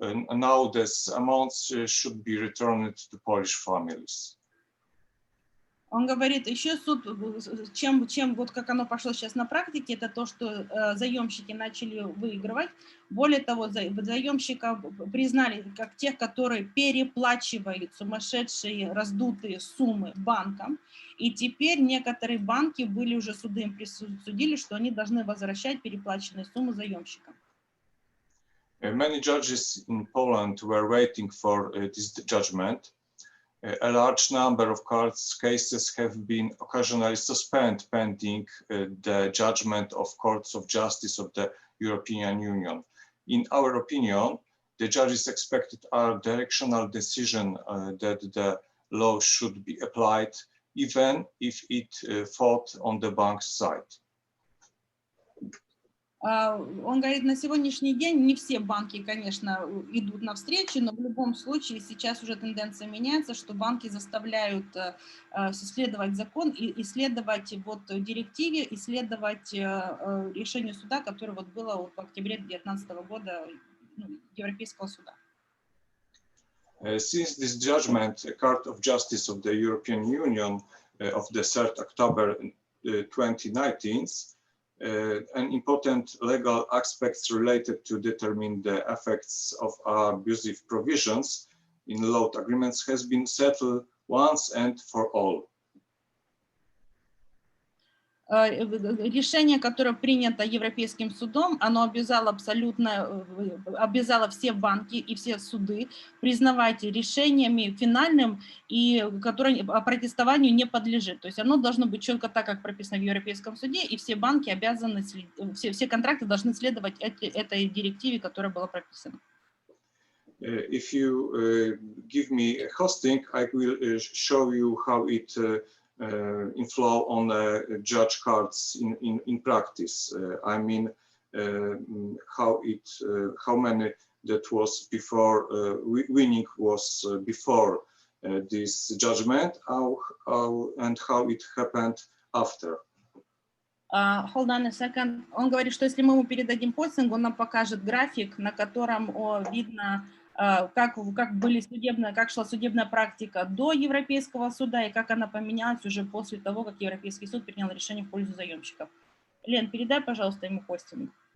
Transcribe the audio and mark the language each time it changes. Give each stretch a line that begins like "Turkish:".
English: Now these amounts should be returned to Polish families.
Russian: Он говорит, еще суд, чем вот как оно пошло сейчас на практике, это то, что заемщики начали выигрывать. Более того, заемщиков признали как тех, которые переплачивают сумасшедшие раздутые суммы банкам. И теперь некоторые банки были уже суды им присудили, что они должны возвращать переплаченные суммы заемщикам.
English: Many judges in Poland were waiting for this judgment. A large number of cases have been occasionally suspended pending the judgment of courts of justice of the European Union. In our opinion, the judges expected a directional decision that the law should be applied, even if it fought on the bank's side.
Russian: Он говорит, на сегодняшний день не все банки, конечно, идут навстречу, но в любом случае сейчас уже тенденция меняется, что банки заставляют следовать закон и исследовать вот директиве, исследовать решению суда, которое вот было в октябре 2019 года Европейского суда.
English: Since this judgment, the Court of Justice of the European Union of the 3rd October 2019, an important legal aspects related to determine the effects of abusive provisions in loan agreements has been settled once and for all.
Russian: Решение, которое принято Европейским судом, оно обязало все банки и все суды признавать решениями финальным, и которое протестованию не подлежит. То есть оно должно быть четко так, как прописано в Европейском суде, и все банки обязаны, все контракты должны следовать этой директиве, которая была прописана.
English: If you give me hosting, I will show you how it inflow on judge cards in practice. I mean, how many that was before winning was before this judgment, and how it happened after. Hold on a second.
Russian: Он говорит, что если мы ему передадим постинг, он нам покажет график, на котором видно, как шла судебная практика до Европейского суда и как она поменялась уже после того, как Европейский суд принял решение в пользу заемщиков. Лен, передай, пожалуйста, ему постинг.